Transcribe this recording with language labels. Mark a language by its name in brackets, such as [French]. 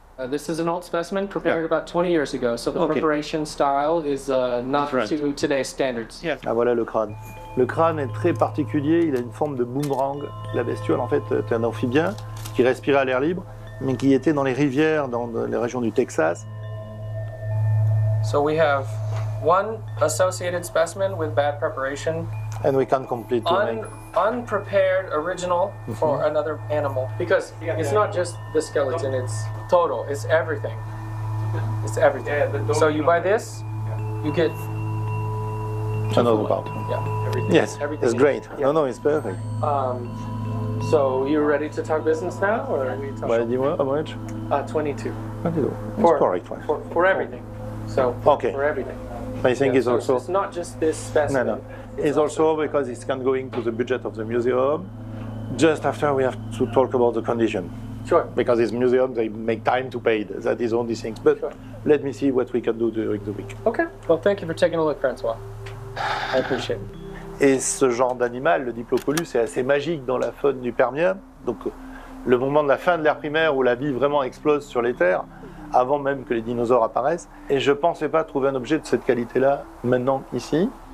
[English] This is an old specimen prepared about 20 years ago, so the preparation style is not Different. To today's standards. Yes. [French] Ah, voilà le crâne. Le crâne est très particulier, il a une forme de boomerang. La bestiole, en fait, est un amphibien qui respirait à l'air libre, mais qui était dans les rivières, dans les régions du Texas. [English] So we have one associated specimen with bad preparation. And we can't complete the link. Unprepared original for another animal. Because it's not just the skeleton, it's total, it's everything. It's everything. Yeah, the so you buy this, you get another part. Yeah. Everything. Yes. Everything it's great. Yeah. No, it's perfect. So you're ready to talk business now or are we talking? Do you want how much? 22. For, it's correct. Fine. For everything. So okay. For everything. I think yeah, it's also it's not just this specimen. No, no. It's also because it's can go into the budget of the museum. Just after we have to talk about the condition. Sure. Because this museum they make time to pay. That is only thing. But sure. Let me see what we can do during the week. Okay. Well, thank you for taking a look, François. I appreciate it. [French] Et ce genre d'animal, le Diplocolus, est assez magique dans la faune du Permien. Donc le moment de la fin de l'ère primaire où la vie vraiment explose sur les terres. Avant même que les dinosaures apparaissent. Et je ne pensais pas trouver un objet de cette qualité-là maintenant, ici.